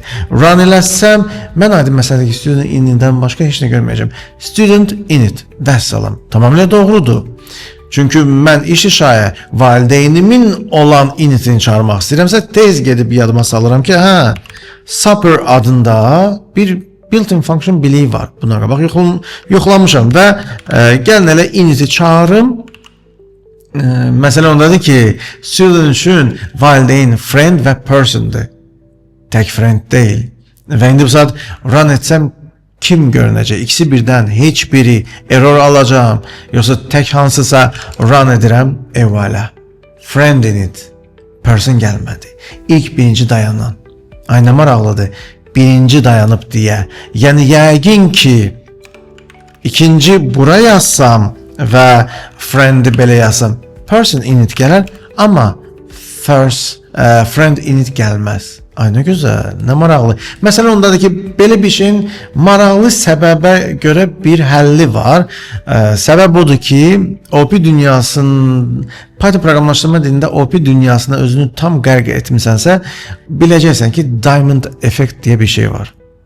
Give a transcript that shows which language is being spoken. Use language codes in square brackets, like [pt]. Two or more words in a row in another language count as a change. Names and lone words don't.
[az] Run eləsəm, mən adi məsələdəki [en] student initdən [az] başqa heç nə görməyəcəm. [en] Student init, [az] vəssalam. Tamamilə doğrudur. Çünki mən işi şayə valideynimin olan initini çağırmaq istəyirəmsə, tez gedib yadıma salıram ki, Supper adında bir [en] built-in function [az] biliyi var. Buna qabaq yoxlamışam və gəlin elə initi çağırım. Məsələ ondadır ki, student üçün valideyn friend və person'dır. Tək friend deyil. Və indi bu saat run etsəm kim görünəcək? İkisi birdən, heç biri error alacağım. Yoxsa tək hansısa run edirəm, evvələ. [en] Friend init, [az] person gəlmədi. İlk birinci dayanan. Ay nə maraqlıdır. Birinci dayanıb deyə. Yəni yəqin ki, ikinci bura yazsam və friend'i belə yazsam, [en] person init [az] gələr, amma [en] first friend init [az] gəlməz. Ay nə gözəl, nə maraqlı. Məsələn ondadır ki, belə bir şeyin maraqlı səbəbə görə bir həlli var. Səbəb odur ki, OP dünyasının, Python proqramlaşdırma dilində OP dünyasına özünü tam qərq etmisənsə, biləcəksən ki, [en] diamond effect [az] deyə bir şey var.